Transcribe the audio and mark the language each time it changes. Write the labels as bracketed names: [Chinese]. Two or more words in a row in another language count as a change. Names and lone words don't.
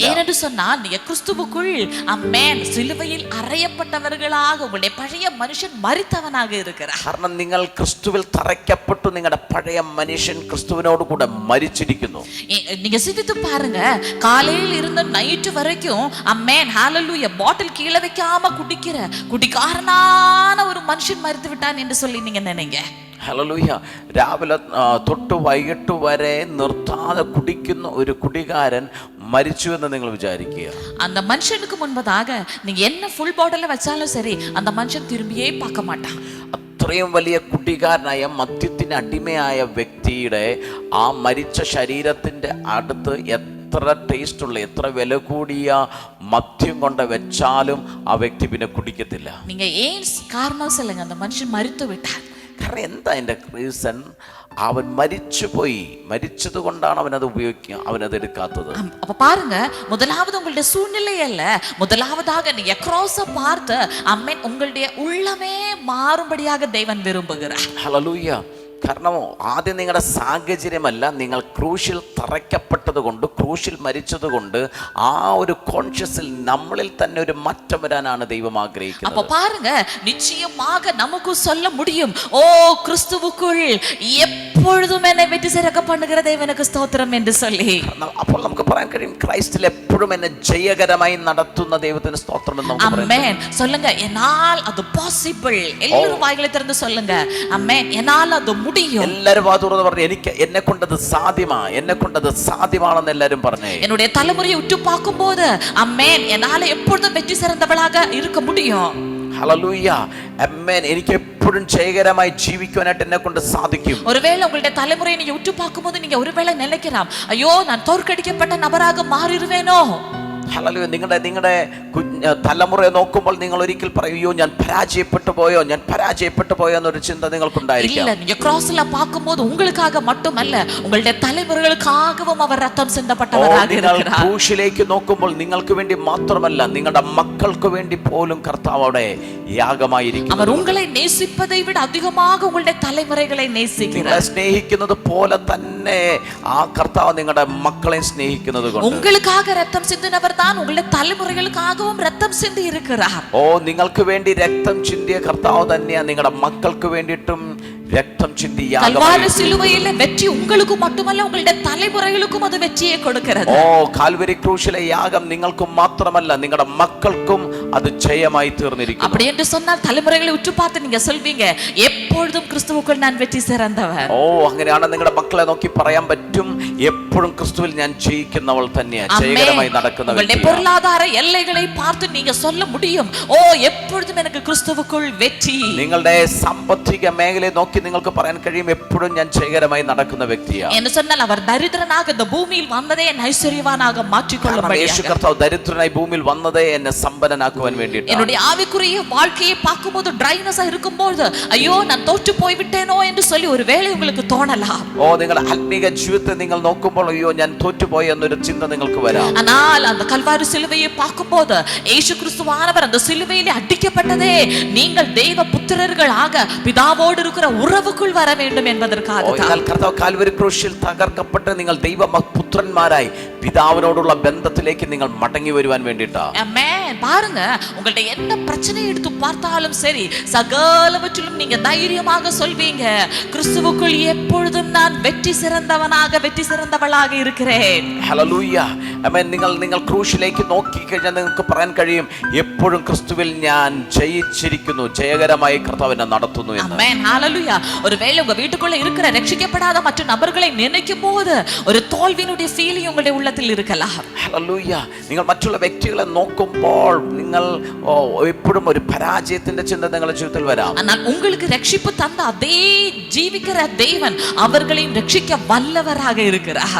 [Tamil] ஏனென்று சொன்னால் நீங்க கிறிஸ்துவுக்குள் ஆமேன் சிலுவையில் அறையப்பட்டவர்களாக உங்களுடைய பழைய மனுஷன் மரித்தவனாக இருக்கிறார். [Malayalam] കാരണം നിങ്ങൾ ക്രിസ്തുവിൽ തറയ്ക്കപ്പെട്ടു, നിങ്ങളുടെ പഴയ മനുഷ്യൻ ക്രിസ്തുവിനോട് കൂടെ മരിച്ചിരിക്കുന്നു. [Tamil] நீங்க சிந்தித்து பாருங்க, காலையில் இருந்து நைட் வரைக்கும் ஆமென் ஹalleluya பாட்டில் கீழே வைக்காம குடிக்கிற குடிகாரனான ஒரு மனுஷன் மரித்து விட்டான் என்று சொல்லி நீங்க நினைங்க. [Malayalam] ഹല്ലേലൂയ. രാവിലെ തൊട്ട് വൈകിട്ട് വരെ നിർത്താതെ കുടിക്കുന്ന ഒരു കുടികാരൻ മരിച്ചു എന്ന് നിങ്ങൾ വിചാരിക്കുക. [Tamil] அந்த மனுஷனுக்கு முன்பதாக நீங்க என்ன ஃபுல் பாட்டில வச்சாலும் சரி அந்த மனுஷன் திரும்பியே பார்க்க மாட்டான். [Malayalam] അത്ര ഇത്രയും വലിയ കുടികാരനായ മദ്യത്തിന് അടിമയായ വ്യക്തിയുടെ ആ മരിച്ച ശരീരത്തിൻ്റെ അടുത്ത് എത്ര ടേസ്റ്റുള്ള എത്ര വില കൂടിയ മദ്യം കൊണ്ട് വെച്ചാലും ആ വ്യക്തി പിന്നെ കുടിക്കത്തില്ല. [Tamil] நீங்க ஏன் காரணம் சொல்லுங்க, அந்த மனுஷன் மரித்து விட்டார். [Malayalam] കാരണം എന്താ അതിൻ്റെ റീസൺ? അവൻ മരിച്ചുപോയി. മരിച്ചത് കൊണ്ടാണ് അവനത് ഉപയോഗിക്കുക, അവനത് എടുക്കാത്തത്. [Tamil] அப்ப பாருங்க, முதலாவது உங்களுடைய சூழ்நிலை அல்ல, முதலாவதாக நீங்க கிராஸை பார்த்து அம்மேன் உங்களுடைய உள்ளமே மாறும்படியாக தேவன் விரும்புகிறார். [Malayalam] ഹല്ലേലൂയ. കാരണം ആദ്യം നിങ്ങളുടെ സാഹചര്യമല്ല, നിങ്ങൾ ക്രൂശിൽ തറയ്ക്കപ്പെട്ടത് കൊണ്ട്, ക്രൂശിൽ മരിച്ചത് കൊണ്ട് ആ ഒരു കോൺഷ്യസിൽ നമ്മളിൽ തന്നെ ഒരു മാറ്റം വരാനാണ് ദൈവം ആഗ്രഹിക്കുന്നത്. [Tamil] அப்ப பாருங்க, நிச்சயமாக நமக்கு சொல்ல முடியும், ஓ கிறிஸ்துவுக்குள் எப்பொழுதும் என்னை வெற்றி சிறக்க பண்ணுகிற தேவனுக்கு ஸ்தோத்திரம் என்று சொல்லி. [Malayalam] അപ്പോൾ നമുക്ക് പറയാൻ കഴിയും, ക്രൈസ്റ്റിൽ എപ്പോഴും എന്നെ ജയകരമായി നടത്തുന്ന ദൈവത്തിന് സ്തോത്രം എന്ന് നമുക്ക് പറയാം. [Tamil] ஆமென் சொல்லுங்க, என்னால் அது பாசிபிள். எல்லாரும் வாய்களை திறந்து சொல்லுங்க, ஆமென். என்னால் அது முடியும். [Malayalam] എല്ലാവരും വാ തുറന്ന് പറഞ്ഞു, എനിക്ക് എന്നെ കൊണ്ടത് സാധ്യമാ, എന്നെ കൊണ്ടത് സാധ്യമാണെന്ന് എല്ലാവരും പറഞ്ഞേ. [Tamil] என்னுடைய தலைமுறையை உற்று பார்க்கும்போது ஆமென், என்னால எப்பொழுதும் வெற்றி சிறந்தவளாக இருக்க முடியும். [Malayalam] ഹല്ലേലൂയ. ആമേൻ. എനിക്ക് എപ്പോഴും ജയകരമായി ജീവിക്കുവാനായിട്ട് എന്നെ കൊണ്ട് സാധിക്കും. [Tamil] ஒருவேளை உங்களுடைய தலைமுறையை நீங்க உற்று பார்க்கும்போது நீங்க ஒருவேளை நினைக்கலாம், ஐயோ நான் தோற்கடிக்கப்பட்ட நபராக மாறிடுவேனோ. [Malayalam] ഹല്ലേലൂയ. നിങ്ങളുടെ തലമുറയെ നോക്കുമ്പോൾ നിങ്ങൾ ഒരിക്കൽ പറയോ, ഞാൻ പരാജയപ്പെട്ടു പോയോ, ഞാൻ പരാജയപ്പെട്ടു പോയോ എന്നൊരു ചിന്ത നിങ്ങൾക്കുണ്ടായിരിക്കും. [Tamil] இல்ல, நீங்க கிராஸ்ல பார்க்கும்போது உங்களுக்காக மட்டுமல்ல, உங்களுடைய தலைமுறைகளுக்காகவும் அவர் ரத்தம் சிந்தப்பட்டவராக இருக்கிறார். [Malayalam] ക്രൂശിലേക്ക് നോക്കുമ്പോൾ നിങ്ങൾക്ക് വേണ്ടി മാത്രമല്ല, നിങ്ങളുടെ മക്കൾക്ക് വേണ്ടി പോലും കർത്താവ് അവിടെ യാഗമായിരിക്കും. [Tamil] அவர் உங்களை நேசிப்பதை விட அதிகமாக உங்களுடைய தலைமுறைகளை நேசிக்கிறார். [Malayalam] നിങ്ങളെ സ്നേഹിക്കുന്നത് പോലെ തന്നെ ആ കർത്താവ് നിങ്ങളുടെ മക്കളെ സ്നേഹിക്കുന്നത് കൊണ്ട് [Tamil] உங்களுக்காக ரத்தம் சிந்தினவர் தான் உங்களுடைய தலைமுறைகளுக்காகவும் ரத்தம் சிந்தி இருக்கிறார். [Malayalam] ഓ, നിങ്ങൾക്ക് വേണ്ടി രക്തം ചിന്തിയ കർത്താവ് തന്നെയാ നിങ്ങളുടെ മക്കൾക്ക് വേണ്ടിയിട്ടും രക്തം ചിന്തി [Tamil] கல்வாரி சிலுவையிலெ வெற்றி உங்களுக்கு மட்டுമല്ല, உங்களுடைய தலைமுறைகளுக்கும் அது வெற்றியை கொடுக்கிறது. [Malayalam] ഓ, കാൽവരി ക്രൂശിലെ യാഗം നിങ്ങൾക്കും മാത്രമല്ല, നിങ്ങളുടെ മക്കൾക്കും അത് ജയമായി തീർന്നിരിക്കുന്നു. [Tamil] அப்படி என்று சொன்னால் தலைமுறைகளை உற்று பார்த்து நீங்க சொல்வீங்க, எப்பொழுதும் கிறிஸ்துவுக்குள் நான் வெற்றி சிறந்தவன். [Malayalam] ഓ, അങ്ങനെയാണ് നിങ്ങളുടെ മക്കളെ നോക്കി പറയാൻ പറ്റും, എപ്പോഴും ക്രിസ്തുവിൽ ഞാൻ ജയിക്കുന്നവൾ തന്നെയാ, ജയകരമായി നടക്കുന്ന [Tamil] உங்களுடைய பொருளாதார எல்லைகளை பார்த்து நீங்க சொல்ல முடியும், ஓ எப்பொழுதும் எனக்கு கிறிஸ்துவுக்குள் வெற்றி. [Malayalam] നിങ്ങളുടെ സാമ്പത്തിക മേഖലയെ നോക്കി നിങ്ങൾക്ക് പറയാൻ കഴിയും, എപ്പോഴും ഞാൻ ജയകരമായി നടക്കുന്ന വ്യക്തിയാണ്. [Tamil] എന്ന് சொன்னால் அவர் தரிദ്ரனாக இந்த பூமியில் வந்ததே என்னை ஐஸ்வர்யவானாக மாற்றிக்கொள்ளும்படியாக. [Malayalam] യേശു കർത്താവ് ദരിദ്രനായി ഭൂമിയിൽ വന്നതേ എന്നെ സമ്പന്നനാക്കുവാൻ വേണ്ടിയിട്ടാണ്. [Tamil] என்னுடைய ஆவிக்குரிய வாழ்க்கையை பார்க்கும்போது ட்ரைனஸா இருக்கும்போது, ஐயோ நான் தோற்று போய் விட்டேனோ என்று சொல்லி ஒருவேளை உங்களுக்கு தோணலாம். [Malayalam] ഓ, നിങ്ങളുടെ ആത്മീക ജീവിതത്തെ നിങ്ങൾ നോക്കുമ്പോൾ അയ്യോ ഞാൻ തോറ്റുപോയി എന്നൊരു ചിന്ത നിങ്ങൾക്ക് വരാം. [Tamil] ஆனால் அந்த கல்வாரி சிலுவையை பார்க்கும்போது இயேசு கிறிஸ்துவானவர் அந்த சிலுவையிலே அடிக்கப்பட்டதே நீங்கள் தெய்வ புத்திரர்களாக பிதாவோடு இருக்கிற உறவுக்குள் வர வேண்டும் என்பதற்காக தான். [Malayalam] കർത്താവ് കാൽവരി ക്രൂശിൽ തകർക്കപ്പെട്ട് നിങ്ങൾ ദൈവ പുത്രന്മാരായി പിതാവിനോടുള്ള ബന്ധത്തിലേക്ക് നിങ്ങൾ മടങ്ങി വരുവാൻ വേണ്ടിയിട്ടാണ്. [Tamil] ஆமென். பாருங்க, உங்கள்ட்ட என்ன பிரச்சனை எடுத்து பார்த்தாலும் சரி, சகலவற்றிலும் நீங்க தைரியமாக சொல்வீங்க, கிறிஸ்துவுக்குள் எப்பொழுதும் நான் வெற்றி சிறந்தவனாக வெற்றி சிறந்தவளாக இருக்கிறேன். [Malayalam] ഹല്ലേലൂയ. ആമേൻ. നിങ്ങൾ ക്രൂശിലേക്ക് നോക്കി കഴിഞ്ഞാൽ നിങ്ങൾക്ക് പറയാൻ കഴിയും, എപ്പോഴും ക്രിസ്തുവിൽ ഞാൻ ജയിച്ചിരിക്കുന്നു, ജയകരമായി കർത്താവ് എന്നെ നടത്തുന്നു എന്ന്. [Tamil] ஆமென். ஹalleluya. ஒருவேளை உங்க வீட்டுக்குள்ள இருக்கிற ரட்சிக்கப்படாத மற்ற நபர்களை நினைக்கும் போது ஒரு தோல்வியினுடைய ஃபீலிங் உங்களுடைய உள்ளத்தில் இருக்கலாம். [Malayalam] ഹല്ലേലൂയ. നിങ്ങൾ മറ്റുള്ള വ്യക്തികളെ നോക്കുമ്പോൾ നിങ്ങൾ എപ്പോഴും ഒരു പരാജയത്തിന്റെ ചിന്ത നിങ്ങളുടെ ജീവിതത്തിൽ വരാം. [Tamil] ஆனால் உங்களுக்கு ரட்சிப்பு தந்த அதே ஜீவிக்கிற தேவன் அவர்களையும் ரட்சிக்க வல்லவராக இருக்கிறார்.